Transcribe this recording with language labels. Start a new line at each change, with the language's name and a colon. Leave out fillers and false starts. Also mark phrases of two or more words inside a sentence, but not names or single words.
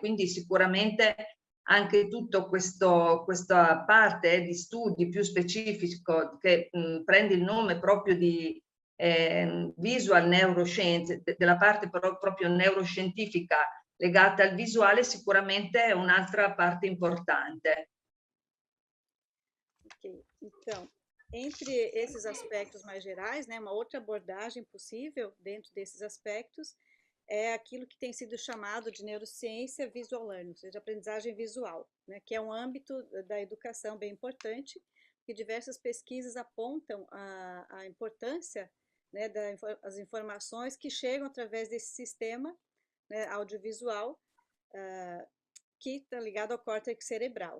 Italian: Quindi sicuramente anche tutta questa parte di studi più specifico che prende il nome proprio di visual neuroscienze, della parte proprio neuroscientifica legata al visuale, sicuramente è un'altra parte importante.
Portuguese: Ok, então, entre esses aspectos mais gerais, né, uma outra abordagem possível dentro desses aspectos é aquilo que tem sido chamado de neurociência
English: visual learning,
Portuguese: ou seja, aprendizagem visual, né, que é um âmbito da educação bem importante, que diversas pesquisas apontam a importância, né, das informações que chegam através desse sistema, né, audiovisual, que está ligado ao córtex cerebral.